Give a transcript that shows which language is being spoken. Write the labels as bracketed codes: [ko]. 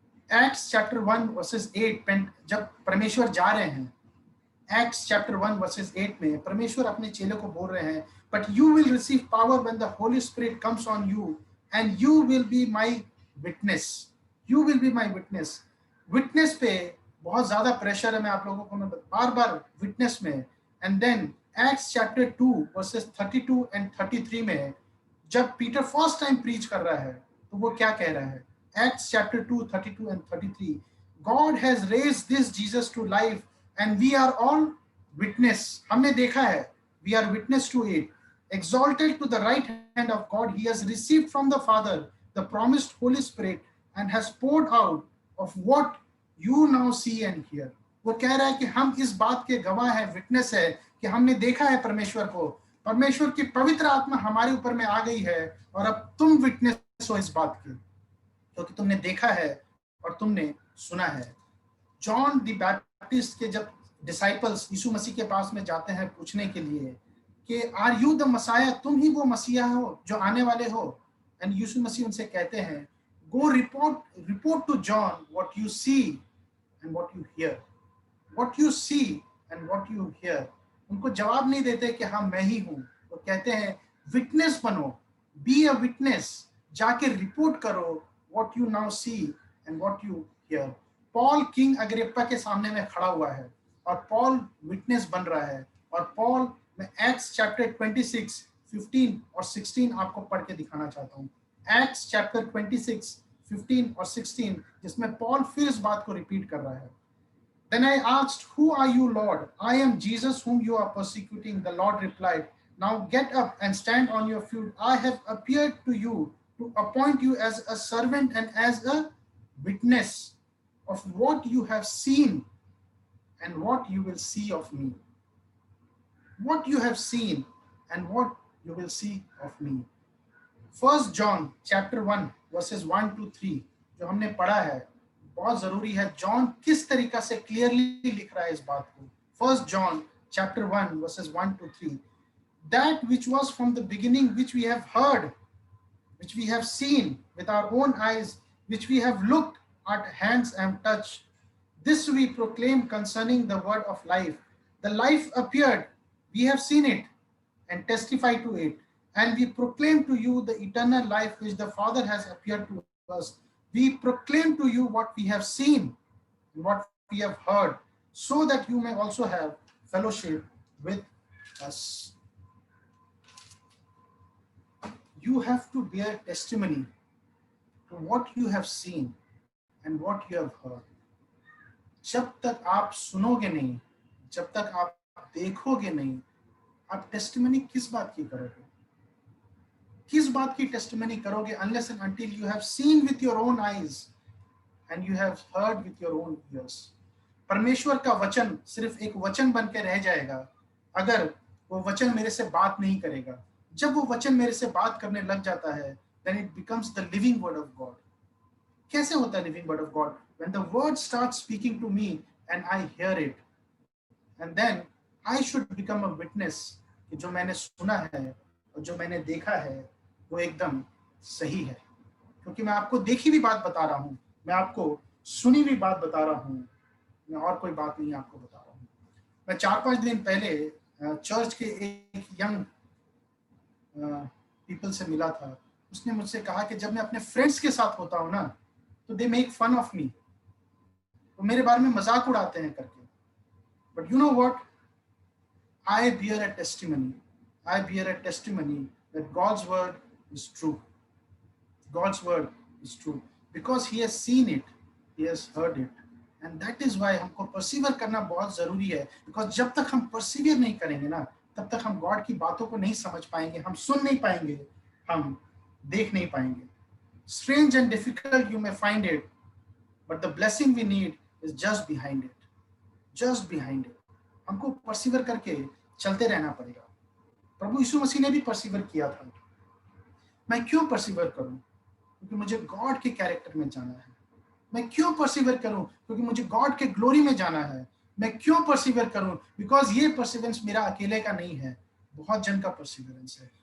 [hi] Acts chapter 1:8 जब परमेश्वर जा रहे हैं, एक्ट्स चैप्टर 1:8 में परमेश्वर अपने चेलों को बोल रहे हैं, [en] But you will receive power when the holy spirit comes on you and you will be my witness. You will be my witness. [hi] Witness पे बहुत ज्यादा प्रेशर है, मैं आप लोगों को मैं बार विटनेस में। And then acts chapter 2:32 and 33 में जब पीटर फर्स्ट टाइम प्रीच कर रहा है, तो वो क्या कह रहा है? [en] Acts chapter 2:32 and 33, God has raised this Jesus to life and we are all witness, [hi] हमने देखा है, [en] we are witness to it, exalted to the right hand of God, he has received from the Father the promised Holy Spirit and has poured out of what you now see and hear। [hi] वो कह रहा है कि हम इस बात के गवाह है, विटनेस है कि हमने देखा है परमेश्वर को, परमेश्वर की पवित्र आत्मा हमारे ऊपर में आ गई है, और अब तुम विटनेस हो इस बात की, क्योंकि तुमने देखा है और तुमने सुना है। जॉन द बैप्टिस्ट के जब डिसाइपल्स यीशु मसीह के पास में जाते हैं पूछने के लिए कि [en] are you the messiah, [hi] तुम ही वो मसीहा हो जो आने वाले हो, एंड यीशु मसीह उनसे कहते हैं, [en] Go report to John what you see and what you hear. What you see and what you hear. [hi] उनको जवाब नहीं देते कि हाँ मैं ही हूँ, वो कहते हैं विटनेस बनो, [en] be a witness, [hi] जाके रिपोर्ट करो what you now see and what you here. Paul king Agrippa के सामने में खड़ा हुआ है और पॉल विटनेस बन रहा है, और पॉल, मैं एक्ट्स चैप्टर 26 15 और 16 आपको पढ़ के दिखाना चाहता हूँ। एक्ट्स चैप्टर 26 15 और 16, जिसमें पॉल फिर इस बात को रिपीट कर रहा है। [en] Then I asked, "Who are you, Lord?" "I am Jesus whom you are persecuting." The Lord replied, "Now get up and stand on your feet. I have appeared to you to appoint you as a servant and as a witness of what you have seen and what you will see of me." What you have seen and what you will see of me. [hi] First John chapter 1 verses 1 to 3 जो हमने पढ़ा है, बहुत जरूरी है। John किस तरीका से क्लियरली लिख रहा है इस बात को। [en] First John chapter 1 verses 1 to 3, that which was from the beginning, which we have heard, which we have seen with our own eyes, which we have looked at hands and touched, this we proclaim concerning the word of life. The life appeared, we have seen it and testify to it, and we proclaim to you the eternal life which the Father has appeared to us. We proclaim to you what we have seen and what we have heard, so that you may also have fellowship with us. You have to bear testimony to what you have seen and what you have heard. [hi] जब तक आप सुनोगे नहीं, जब तक आप देखोगे नहीं, आप टेस्टिमनी किस बात की करोगे? किस बात की टेस्टिमनी करोगे [en] unless and until you have seen with your own eyes and you have heard with your own ears. [hi] परमेश्वर का वचन सिर्फ एक वचन बन के रह जाएगा अगर वो वचन मेरे से बात नहीं करेगा। जब वो वचन मेरे से बात करने लग जाता है, [en] then it becomes the living word of God. [hi] कैसे होता है [en] living word of God? When the word starts speaking to me and I hear it, and then I should become a witness [hi] कि जो मैंने सुना है और जो मैंने देखा है वो एकदम सही है, क्योंकि मैं आपको देखी भी बात बता रहा हूँ, मैं आपको सुनी भी बात बता रहा हूँ, मैं और कोई बात नहीं आपको बता रहा हूँ। मैं 4-5 दिन पहले चर्च के एक यंग पीपल से मिला था। उसने मुझसे कहा कि जब मैं अपने फ्रेंड्स के साथ होता हूँ ना, तो [en] they make fun of me, [hi] वो मेरे बारे में मजाक उड़ाते हैं करके। [en] But you know what, I bear a testimony. I bear a testimony that God's word is true. God's word is true because He has seen it, He has heard it, and that is why [hi] हमको persevere करना बहुत जरूरी है। Because जब तक हम persevere नहीं करेंगे ना, तब तक हम गॉड की बातों को नहीं समझ पाएंगे, हम सुन नहीं पाएंगे, हम देख नहीं पाएंगे। [en] Strange and difficult you may find it, but the blessing we need is just behind it. Just behind it. [hi] हमको परसिवर करके चलते रहना पड़ेगा। प्रभु यीशु मसीह ने भी परसिवर किया था। मैं क्यों परसिवर करूं? क्योंकि मुझे गॉड के कैरेक्टर में जाना है। मैं क्यों परसिवर करूं? क्योंकि मुझे गॉड के ग्लोरी में जाना है। मैं क्यों परसिवर करूं? बिकॉज ये परसिवेंस मेरा अकेले का नहीं है, बहुत जन का परसिवरेंस है।